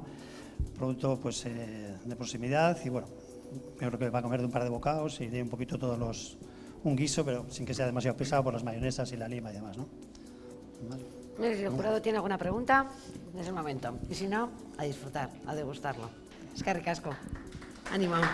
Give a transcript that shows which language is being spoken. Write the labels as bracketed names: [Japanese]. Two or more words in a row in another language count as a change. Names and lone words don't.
[Spanish] Producto, pues, de proximidad y, bueno, yo creo que va a comer de un par de bocados y tiene un poquito un guiso, pero sin que sea demasiado pesado por las mayonesas y la lima y demás, ¿no? ¿Vale? Si el jurado tiene alguna pregunta, es el momento. Y si no, a disfrutar, a degustarlo. [Basque] Eskerrik asko. [Spanish] Ánimo.